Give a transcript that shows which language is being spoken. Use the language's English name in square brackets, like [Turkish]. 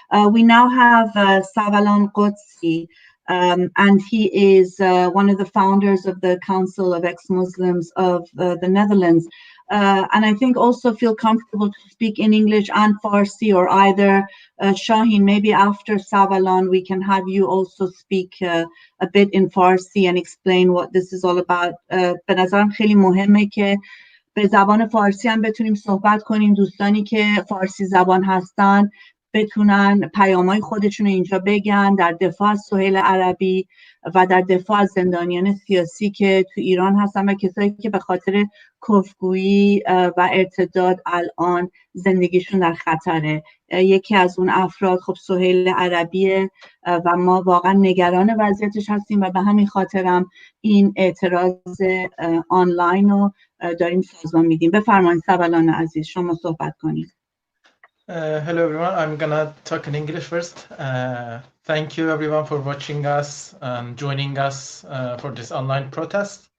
[English] We now have Savalan Qudsi, and he is one of the founders of the Council of Ex-Muslims of the Netherlands. And I think also feel comfortable to speak in English and Farsi, or either. Shaheen, maybe after Savalan, we can have you also speak a bit in Farsi and explain what this is all about. [Persian] به نظرم خیلی مهمه که به زبان فارسی هم بتونیم صحبت کنیم. دوستانی که فارسی زبان هستن بتونن پیامای خودشون رو اینجا بگن در دفاع از سهیل عربی و در دفاع از زندانیان سیاسی که تو ایران هستن و کسایی که به خاطر کفگویی و ارتداد الان زندگیشون در خطره. یکی از اون افراد خب سهیل عربیه و ما واقعا نگران وضعیتش هستیم و به همین خاطرم این اعتراض آنلاین رو داریم سازمان میدیم. بفرمایید سوالان عزیز، شما صحبت کنید. [English] Hello everyone, I'm gonna talk in English first. Thank you everyone for watching us and joining us for this online protest.